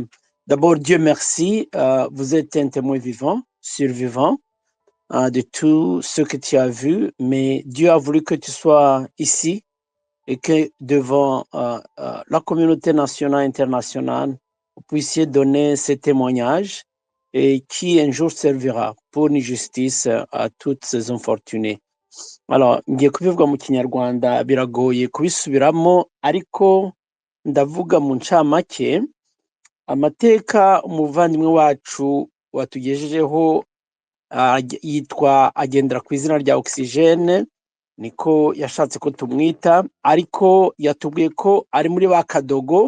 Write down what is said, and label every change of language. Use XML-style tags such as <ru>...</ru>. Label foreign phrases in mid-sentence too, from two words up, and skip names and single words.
<fr>D'abord, Dieu merci, vous êtes un témoin vivant, survivant de tout ce que tu as vu, mais Dieu a voulu que tu sois ici et que devant la communauté nationale, internationale, vous puissiez donner ce témoignage et qui un jour servira pour une justice à toutes ces infortunés. Alors,</fr> <rw>ngiye kubivuga mu kinyarwanda biragoye kubisubiramo, ariko ndavuga mu ncamake amateka umuvandimwe wacu watugejejeho yitwa agendera ku izina rya Oxygene, niko yashatse ko tumwita, ariko yatubwiye ko ari muri ba Kadogo.</rw>